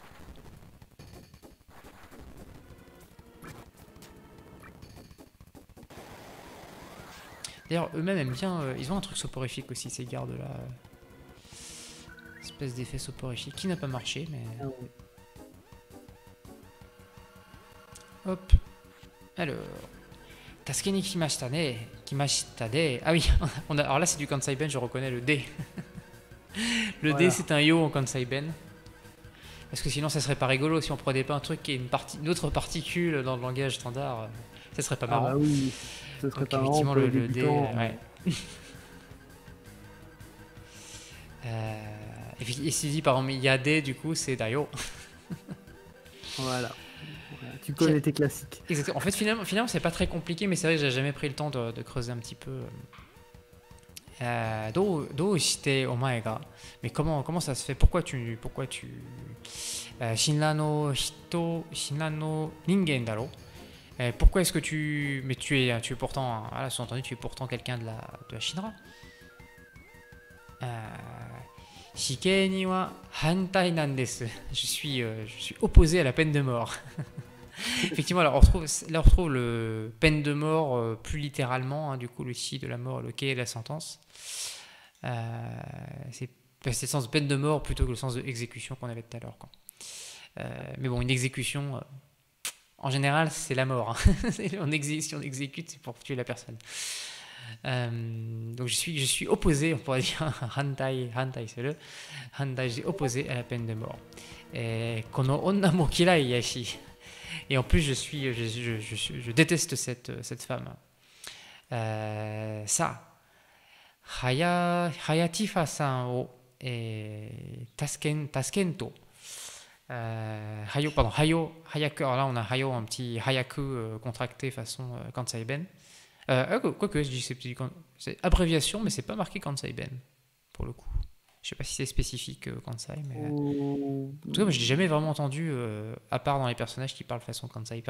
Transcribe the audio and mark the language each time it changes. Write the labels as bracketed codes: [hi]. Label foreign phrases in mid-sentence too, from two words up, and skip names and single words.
[fr] D'ailleurs, eux-mêmes aiment bien. Ils ont un truc soporifique aussi, ces gardes-là. Espèce d'effet soporifique qui n'a pas marché, mais. Hop. Alors. [ja] 助けに来ましたね。来ましたで. [fr] Ah oui, alors là c'est du [ja] 関西弁, [fr] je reconnais le D. Le D Voilà. c'est un yo en [ja] 関西弁. [fr] Parce que sinon ça serait pas rigolo si on prenait pas un truc qui est une autre particule dans le langage standard. Ça serait pas Ah marrant. bah oui, ce serait Donc pas marrant effectivement pour les le D, débutants. ouais. Et si tu dis par exemple Yade, du coup c'est Dayo. Voilà. Voilà. Tu connais tes classiques. Exactement. En fait finalement c'est pas très compliqué, mais c'est vrai que j'ai jamais pris le temps de creuser un petit peu. [ja] どうしてお前が. [fr] Mais comment ça se fait? Pourquoi tu [ja] 神羅の人、神羅の人間だろ. [fr] Pourquoi est-ce que mais tu es pourtant, voilà, sous-entendu, tu es pourtant quelqu'un de la Shinra. [ja] 死刑には反対なんです. [fr] Je suis opposé à la peine de mort. Effectivement, alors on retrouve le peine de mort plus littéralement, hein, du coup le chi de la mort, le kei de la sentence. C'est le sens de peine de mort plutôt que le sens de exécution qu'on avait tout à l'heure. Mais bon, une exécution, en général, c'est la mort. Hein. Si on exécute, c'est pour tuer la personne. Donc je suis opposé, on pourrait dire, hantai c'est le hantai, j'ai opposé à la peine de mort. [ja] この女も嫌いやし. [fr] Et en plus, je déteste cette femme. Ça, [ja] はよティファさんを助けんと. 早く. [fr] Alors là, on a Hayo, un petit Hayaku contracté façon [ja] 関西弁. [fr] Quoique, je dis c'est abréviation, mais c'est pas marqué [ja] 関西弁, [fr] pour le coup. Je sais pas si c'est spécifique Kansai, mais. En tout cas, moi, je l'ai jamais vraiment entendu, à part dans les personnages qui parlent façon Kansai.